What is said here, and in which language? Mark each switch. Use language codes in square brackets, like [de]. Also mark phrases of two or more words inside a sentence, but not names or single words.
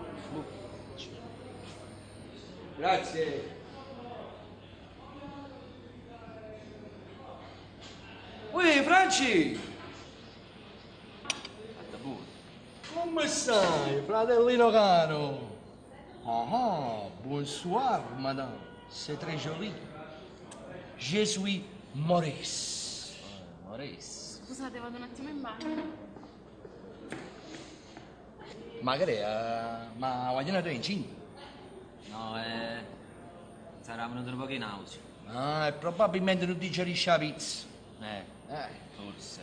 [it] Grazie. Uè, Franci! Come stai, fratellino caro? [fr] Ah, bonsoir, madame. C'est très joli. Je suis Maurice. Maurice? [it] Scusate, vado un attimo in bagno. Magari, ma vogliono tu incinta? No, sarà venuto un po' in nausea. Ah, e probabilmente non digerisce la pizza. Forse.